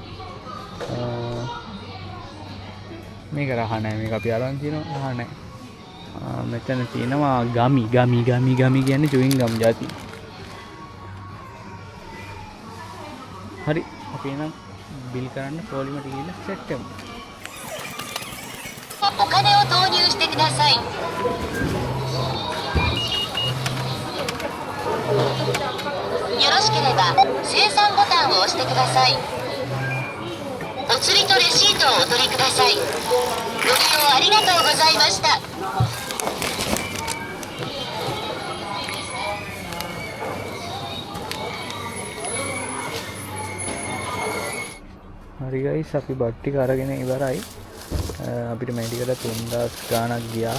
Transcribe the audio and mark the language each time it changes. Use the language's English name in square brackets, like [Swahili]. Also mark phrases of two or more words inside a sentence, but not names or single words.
[Sinhala] මේක රහ නැහැ. මේක අපි අරන් තියෙනවා රහ නැහැ. මෙතන තියෙනවා ගමි කියන්නේ [English] chewing gum [Sinhala] જાති. හරි අපි නම් බිල් කරන්න පොලිමට ගිහිල්ලා සෙට් කරමු. [Japanese] お金を投入してください。よろしければ精算ボタンを押してください。お釣りとレシートをお取りください。ご利用ありがとうございました。 [Sinhala] හරි guys අපි බට් ටික අරගෙන ඉවරයි. අපිට මේ ටිකට 3000 ගාණක් ගියා.